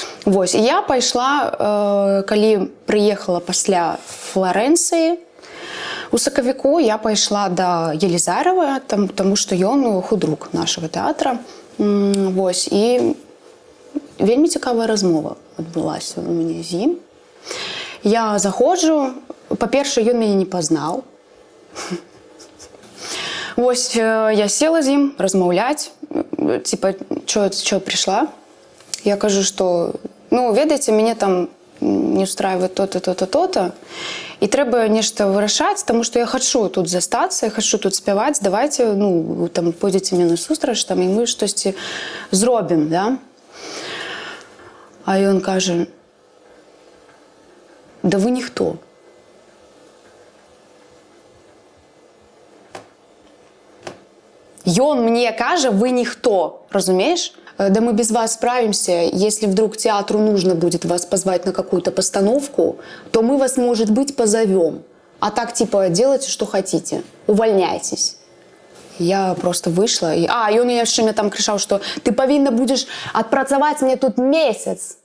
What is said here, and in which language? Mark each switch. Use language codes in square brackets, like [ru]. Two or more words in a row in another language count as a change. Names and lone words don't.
[be] Вось, і я пайшла, калі прыехала пасля Флорэнцыі, у сакавіку я пайшла да Елізарава, таму што ён худрук нашага тэатра. Вось, і вельмі цікавая размова адбылася у мяне з ім. Я заходжу, па-першае, ён мяне не пазнаў. Вось я села з ім размаўляць, [ru] типа, чё пришла? [be] Я кажу, что, ну, ведаеце, мяне там [ru] не устраивает то-то, то-то, то-то, [be] і трэба нешта вырашаць, таму што я хачу тут застацца, я хачу тут спяваць, давайте, ну, там, пойдзеце мне насустрач, там, і мы штосьці зробім, да? А ён кажа, да вы ніхто. Ён мне кажа, [ru] вы никто, разумеешь? Да мы без вас справимся. Если вдруг театру нужно будет вас позвать на какую-то постановку, то мы вас, может быть, позовем. А так, типа, делайте, что хотите. Увольняйтесь. Я просто вышла. И он яшчэ мне там кричал, что ты повинна будешь отпрацаваць мне тут месяц.